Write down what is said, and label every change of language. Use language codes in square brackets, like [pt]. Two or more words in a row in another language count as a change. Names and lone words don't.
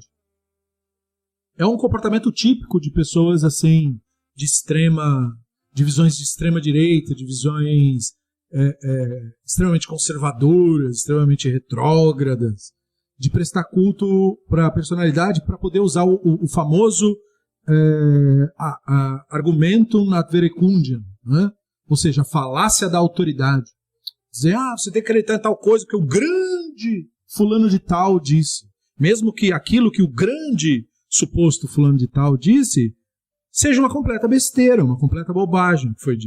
[pt] É um comportamento típico de pessoas assim, de visões de extrema direita, de visões extremamente conservadoras, extremamente retrógradas, de prestar culto para a personalidade, para poder usar o famoso [la] argumentum ad verecundiam, [pt] né? Ou seja, a falácia da autoridade. Dizer, você tem que acreditar em tal coisa que o grande fulano de tal disse. Mesmo que aquilo que o grande suposto fulano de tal disse seja uma completa besteira, uma completa bobagem que foi dito.